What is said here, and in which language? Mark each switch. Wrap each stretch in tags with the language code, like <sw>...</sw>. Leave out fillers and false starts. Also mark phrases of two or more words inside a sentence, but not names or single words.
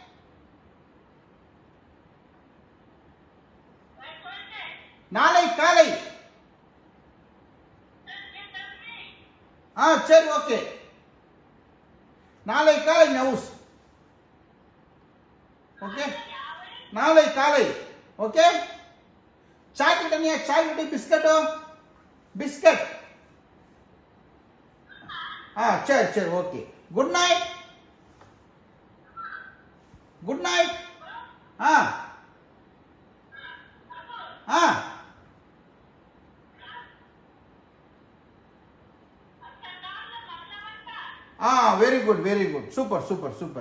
<ta>நாளை காலை. சரி ஓகே. நாளை காலை நியூஸ். ஓகே, நாளை காலை. ஓகே,</ta> <hi>चाय कितनी बिस्किट.</hi> <ta>சரி ஓகே.</ta> <en>good night. very good super.</en>